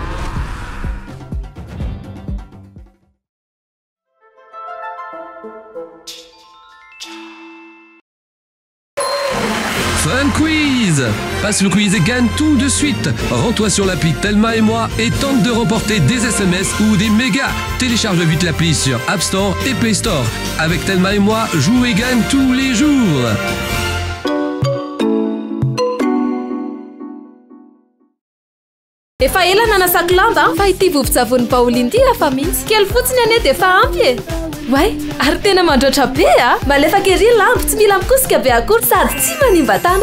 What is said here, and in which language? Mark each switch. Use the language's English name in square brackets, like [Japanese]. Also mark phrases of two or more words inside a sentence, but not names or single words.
[English] Fun Quiz! [French] Passe le quiz et gagne tout de suite. Rends-toi sur l'appli Thelma et moi et tente de remporter des SMS ou des mégas. Télécharge vite l'appli sur App Store et Play Store. Avec Thelma et moi, joue et gagne tous les jours. [Malagasy] Efa ela nanasako lamba fa ity vovon-tsavony Pauline ity afa mihitsy kely fotsiny ane dia efa ampy e. Way, ary tena mandroatra be a. Malefaka ery lambo tsy mila mikosika be akory sady tsy manimba-tana.